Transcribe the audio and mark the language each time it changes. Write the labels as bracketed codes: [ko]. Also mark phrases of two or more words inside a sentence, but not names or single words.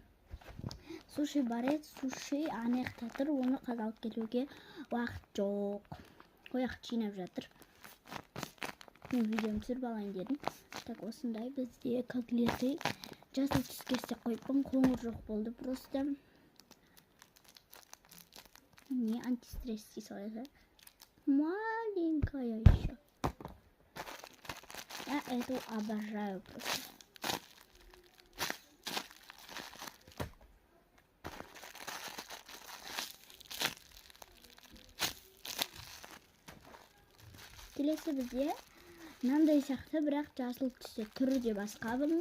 [kk] Суши бар еді, суши анаяқта тұр, оны қазалып келуге уақыт жоқ. Ояқ жинап жатыр. Мен видеоны түсіріп алайын дедім. Так, осындай бізде котлеты жасыл түске істеп қойыппын, қоңыр жоқ болды просто. Не антистресс дей салады. [ru] Маленькая еще. Я эту обожаю просто. [kk] Келесі бізде мынандай сияқты, бірақ жасыл түсте түрі де басқа бұның.